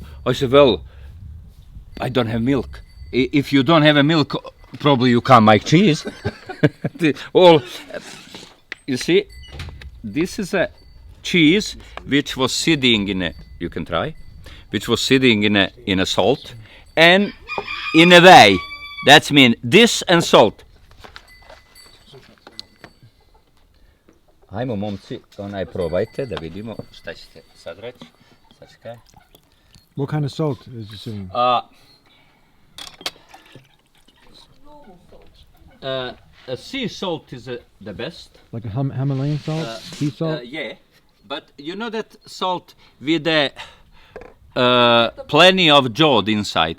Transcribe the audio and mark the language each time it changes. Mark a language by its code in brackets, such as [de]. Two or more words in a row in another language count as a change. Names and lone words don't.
[en] I said, well, I don't have milk. If you don't have a milk, probably you can't make cheese. Well, you see, this is a cheese which was sitting in a, you can try, which was sitting in a salt, and in a way, that's mean this and salt. [sr] Hajmo momci, onaj probajte da vidimo šta ćete sad reći. Sačekaj. [en] What kind of salt is it sitting? Sea salt is the best. Like a Himalayan salt? Sea salt? Yeah, but you know that salt with plenty of jod inside.